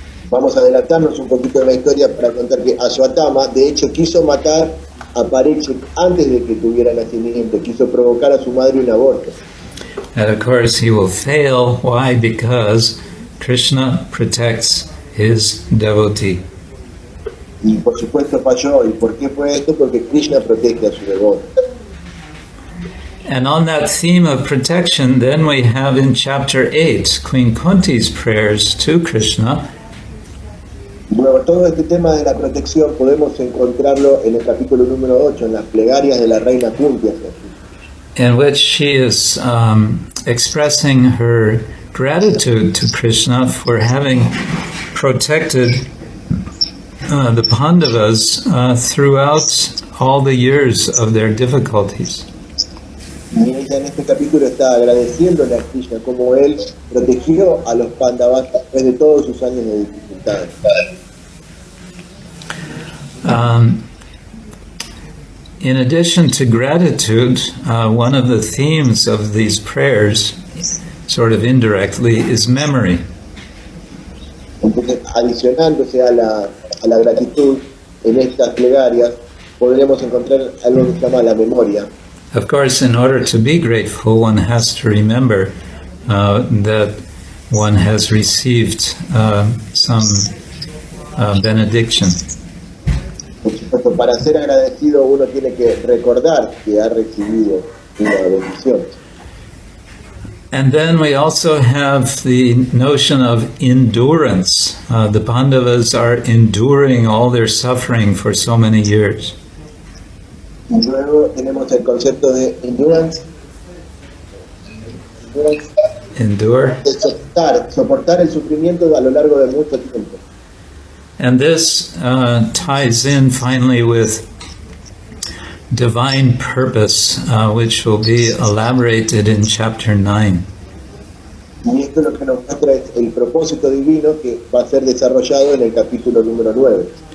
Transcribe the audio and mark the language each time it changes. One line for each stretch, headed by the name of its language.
Spanish: Vamos a adelantarnos un poquito en la historia para contar que Ashwatthama, de hecho, quiso matar a Parikshit antes de que tuviera nacimiento, quiso provocar a su madre un aborto.
English: And of course, he will fail. Why? Because Krishna protects his devotee.
Spanish: Y por supuesto falló. ¿Y por qué fue esto? Porque Krishna protege a su devoto.
English: And on that theme of protection, then we have in chapter 8, Queen Kunti's prayers to Krishna.
Spanish: Luego, todo este tema de la protección podemos encontrarlo en el capítulo número 8, en las plegarias de la reina Kunti hacia Krishna.
English: In which she is expressing her gratitude to Krishna for having protected the Pandavas throughout all the years of their difficulties.
Spanish: Y ella en este capítulo está agradeciéndole a Krishna como él protegió a los Pandavas después de todos sus años de dificultades.
English: In addition to gratitude, one of the themes of these prayers, sort of indirectly, is memory.
Spanish: Entonces, adicionándose a la gratitud en estas plegarias, podremos encontrar algo que se llama la memoria.
English: Of course, in order to be grateful, one has to remember that one has received some benediction.
Spanish: Por supuesto, para ser agradecido uno tiene que recordar que ha recibido una bendición.
English: And then we also have the notion of endurance. The Pandavas are enduring all their suffering for so many years.
Spanish: Y luego tenemos el concepto de endurance.
English: Endure.
Spanish: De soportar el sufrimiento a lo largo de mucho tiempo.
English: And this ties in finally with divine purpose, which will be elaborated in chapter 9.
Spanish: Y esto lo que nos muestra es el propósito divino que va a ser desarrollado en el capítulo número 9.